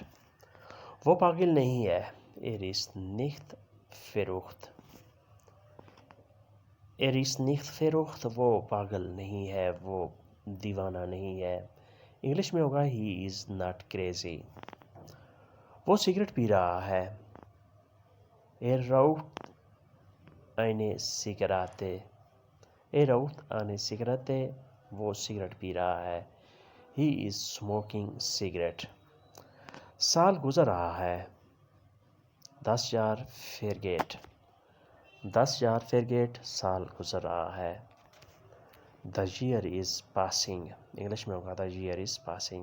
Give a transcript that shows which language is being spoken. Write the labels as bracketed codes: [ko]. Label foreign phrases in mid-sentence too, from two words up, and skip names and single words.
[hi] वो पागल नहीं है, [de] Er ist nicht verrückt. Er ist nicht verrückt, [hi] वो पागल नहीं है, वो दीवाना नहीं है। इंग्लिश में होगा [en] he is not crazy. [hi] वो सिगरेट पी रहा है, [de] Er raucht eine Zigarette. Er raucht eine Zigarette, [hi] वो सिगरेट पी रहा है। [en] he is smoking cigarette. [hi] साल गुजर रहा है, [de] 10 Jahr vergeht. 10 Jahr vergeht, [hi] साल गुजर रहा है। [en] the year is passing, [hi] इंग्लिश में होगा [en] the year is passing.